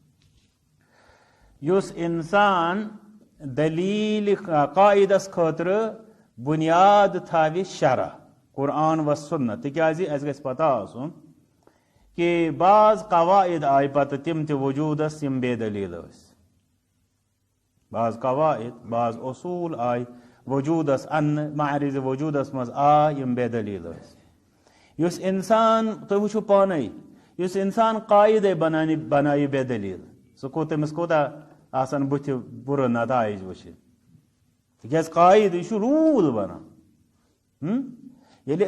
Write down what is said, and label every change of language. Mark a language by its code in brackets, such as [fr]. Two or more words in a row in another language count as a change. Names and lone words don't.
[ks] یُس انسان دلیٖلہِ قاعدس خٲطرٕ بُنیاد تھاوِ شرع قرآن و سنت تِکیازِ اسہِ گژھِ پتہ آسُن کہ بعض قواعد آیہِ پتہٕ تِم تہِ وجوٗدس یِم بے دلیٖل ٲسۍ بعض قواعد بعض اصوٗل آیہِ وجوٗدس اننہٕ معرض وجوٗدس منٛز آے یِم بے دلیٖل ٲسۍ یُس انسان تُہۍ وٕچھِو پانے یُس انسان قاعدے بنایہِ بے دلیٖل سُہ تٔمِس کوٗتاہ آسان بٕتھِ بُرٕ نتایج وٕچھِتھ تِکیازِ قاعدٕ یہِ چھُ روٗل بنان ییٚلہِ